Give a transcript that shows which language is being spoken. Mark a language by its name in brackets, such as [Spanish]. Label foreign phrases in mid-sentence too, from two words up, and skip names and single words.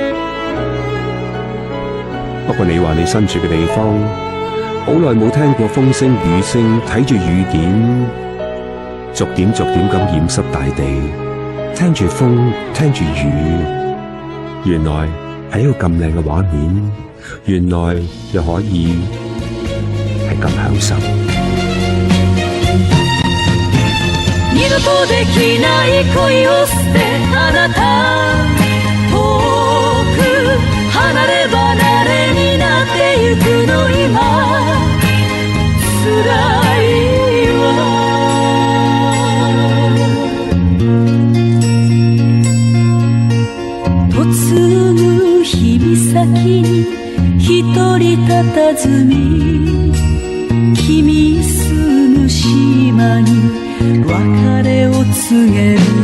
[Cantonese] 不過你話你身處嘅地方，好耐冇聽過風聲雨聲，睇住雨點逐點咁染濕大地，聽住風，聽住雨，原來係一個咁靚嘅畫面，原來又可以係咁享受。 [Japanese] 二度とできない恋を捨てあなた遠く離れ離れになってゆくの今辛いわ嫁ぐ日々先に一人佇み君住む島に別れを告げる